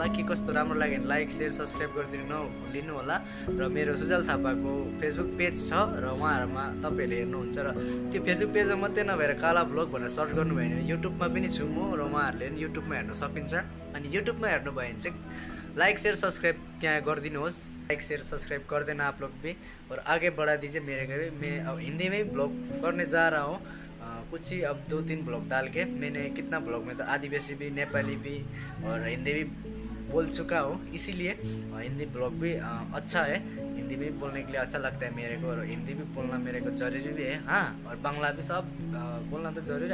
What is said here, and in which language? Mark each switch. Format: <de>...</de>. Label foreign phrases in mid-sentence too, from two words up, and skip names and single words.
<ne>के कस्तो राम्रो लाग्यो भने</ne> <en>like share subscribe</en> <ne>गरिदिनु लिनु होला र मेरो सुजल थापाको फेसबुक पेज छ र उहाँहरूमा तपाईँहरूले हेर्नुहुन्छ र त्यो फेसबुक पेजमा मात्रै नभएर काला भ्लग भनेर सर्च गर्नुभयो भने युट्युबमा पनि छु म र उहाँहरूले पनि युट्युबमा हेर्न सकिन्छ अनि युट्युबमा हेर्नुभयो भने चाहिँ</ne> <en>like share subscribe</en> <ne>त्यहाँ गरिदिनुहोस्</ne> <en>like share subscribe</en> <hi>कर देना आप लोग भी और आगे बढ़ा दीजिए मेरे को भी। मैं अब हिंदी में ही ब्लॉग करने जा रहा हूँ कुछ ही अब 2-3 ब्लॉग डाल के मैंने कितना ब्लॉग में तो आदिवासी भी नेपाली भी और हिंदी भी बोल चुका हूँ इसीलिए हिंदी ब्लॉग भी अच्छा है हिंदी में बोलने के लिए अच्छा लगता है मेरे को और हिंदी भी बोलना मेरे को ज़रूरी भी है हाँ और बांग्ला भी सब बोलना तो ज़रूरी है।</hi>